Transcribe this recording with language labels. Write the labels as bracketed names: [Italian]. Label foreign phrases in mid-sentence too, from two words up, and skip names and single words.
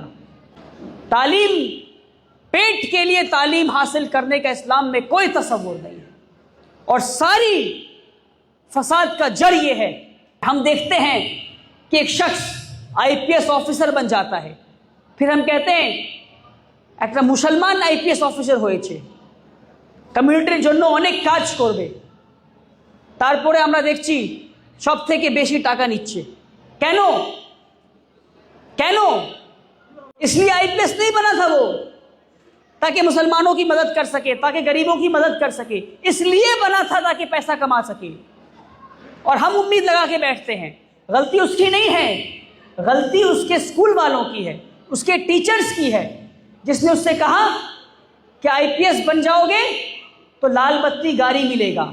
[Urdu] تعلیم، پیٹ کے لیے تعلیم حاصل کرنے کا اسلام میں کوئی تصور نہیں ہے. اور ساری فساد کا جڑ یہ ہے. ہم دیکھتے ہیں کہ ایک شخص IPS آفیسر بن جاتا ہے، پھر ہم کہتے ہیں [Bangla] একটা মুসলমান IPS অফিসার হয়েছে, কমিউনিটির জন্য অনেক কাজ করবে, তারপরে আমরা দেখছি সব থেকে বেশি টাকা নিচ্ছে. কেন? কেন? [Urdu] اس لیے IPS نہیں بنا تھا وہ تاکہ مسلمانوں کی مدد کر سکے، تاکہ غریبوں کی مدد کر سکے. اس لیے بنا تھا تاکہ پیسہ کما سکے. اور ہم امید لگا کے بیٹھتے ہیں. غلطی اس کی نہیں ہے، غلطی اس کے اسکول والوں کی ہے، اس کے ٹیچرز کی ہے، جس نے اس سے کہا کہ IPS بن جاؤ گے تو لال بتی گاڑی ملے گا.